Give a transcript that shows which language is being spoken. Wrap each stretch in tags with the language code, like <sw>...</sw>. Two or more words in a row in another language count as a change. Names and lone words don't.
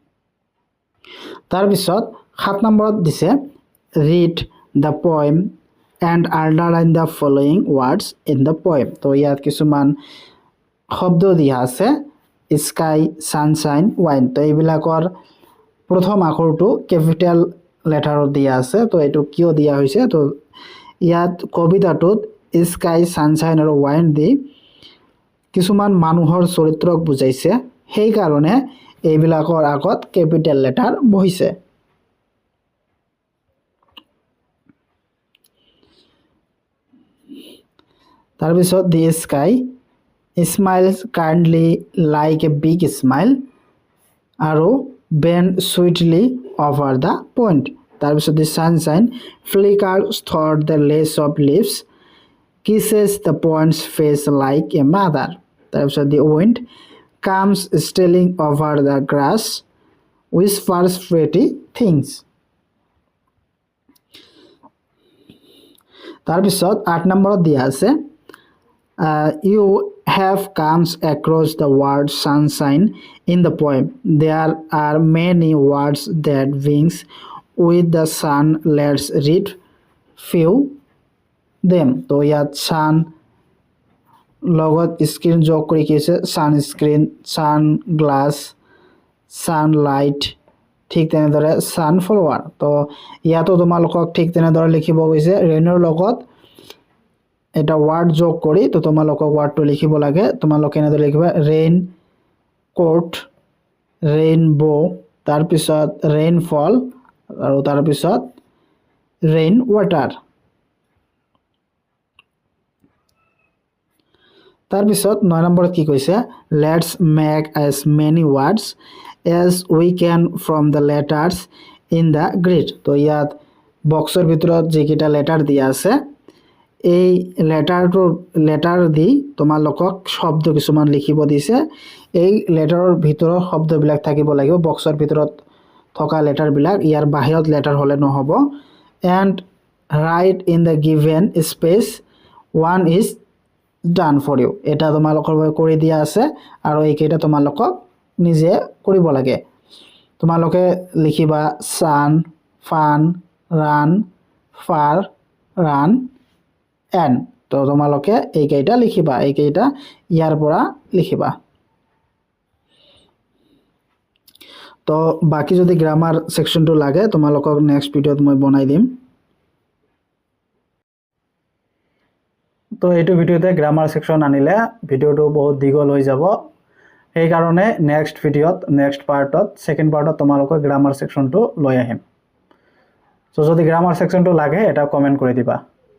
<as>তার পিছত 7 নম্বৰত দিছে</as> <en>read the poem and underline the following words in the poem.</en> <as>তো ইয়াত কিছুমান শব্দ দিয়া আছে</as> <en>sky sunshine wine</en> <as>তো এইবিলাকৰ প্ৰথম আখৰটো</as> <en>capital letterত</en> <as>দিয়া আছে তো এটো কিয় দিয়া হৈছে তো ইয়াত কবিতাটোত স্কাই সানশাইন আৰু ওয়াইন দি কিছুমান মানুহৰ চৰিত্ৰক বুজাইছে সেই কাৰণে এইবিলাকৰ আগত</as> <en>capital letter</en> <as>বহিছে</as> <en>তাৰপিছত the sky smiles kindly like a big smile আৰু bend sweetly over the point তাৰপিছত the sunshine flickers through the lace of leaves kisses the point's face like a mother তাৰপিছত the wind comes stealing over the grass whispers pretty things</en> <as>তাৰপিছত 8 নম্বৰত দিয়া আছে</as> <en>you have comes across the word sunshine in the poem. There are many words that wings with the sun. Let's read few them.</en> <as>তো ইয়াত sun লগত স্ক্রিন যোগ কৰি কিছে</as> <en>sunscreen sun glass sunlight</en> <as>ঠিক তেনেদৰে সানফ্লাৱাৰ তো ইয়াতো তোমালোকক ঠিক তেনেদৰে লিখিব গৈছে ৰেইনৰ লগত এটা ওয়ার্ড যোগ করি তো তোমালোকক ওয়ার্ডটো লিখিব লাগে তোমালোকে এনেদৰে লিখিবা</as> <en>rain coat rainbow</en> <as>তাৰপিছত ৰেইনফল আৰু তাৰপিছত</as> <en>rain water</en> <as>তাৰপিছত 9 নম্বৰত কি কৈছে</as> <en>let's make as many words as we can from the letters in the grid</en> <as>তো ইয়াত বক্সৰ ভিতৰত যেকিটা লেটাৰ দিয়া আছে এই লেটাৰ দি তোমালোকক শব্দ কিছুমান লিখিব দিছে এই লেটাৰৰ ভিতৰৰ শব্দবিলাক থাকিব লাগিব বক্সৰ ভিতৰত থকা লেটাৰবিলাক ইয়াৰ বাহিৰত লেটাৰ হলে নহব</as> <en>and write in the given space one is done for you</en> <as>এটা তোমালোকৰ বাবে কৰি দিয়া আছে আৰু এইকেইটা তোমালোকক নিজে কৰিব লাগে তোমালোকে লিখিবা</as> <en>sun fun run far run and</en> <as>তো তোমালোকে এইকেইটা লিখিবা এইকেইটা ইয়াৰ পৰা লিখিবা তো বাকি যদি</as> <en>grammar sectionটো</en> <as>লাগে তোমালোকক</as> <en>next videoত</en> <as>মই বনাই দিম তো এইটো ভিডিওতে</as> <en>grammar section</en> <as>আনিলে ভিডিওটো বহুত দীঘল হৈ যাব এই কাৰণে</as> <en>next videoত next partত second partত</en> <as>তোমালোকৰ</as> <en>grammar sectionটো</en> <as>লৈ আহিম তো যদি গ্রামার সেকশনটো লাগে এটা কমেন্ট কৰি দিবা</as>